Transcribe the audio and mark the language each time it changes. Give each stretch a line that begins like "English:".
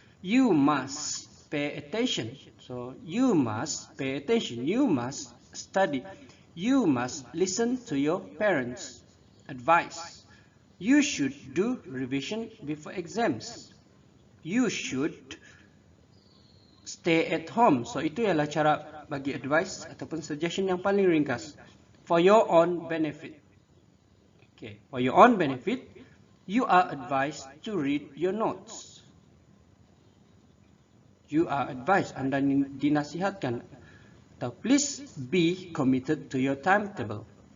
English: You must pay attention. So you must pay attention. You must study. You must listen to your parents' advice. You should do revision before exams. You should stay at home.
Malay: So itu ialah cara bagi advice ataupun suggestion yang paling ringkas.
English: For your own benefit. Okay, for your own benefit, you are advised to read your notes. You are advised,
Malay: anda dinasihatkan.
English: Atau please be committed to your timetable.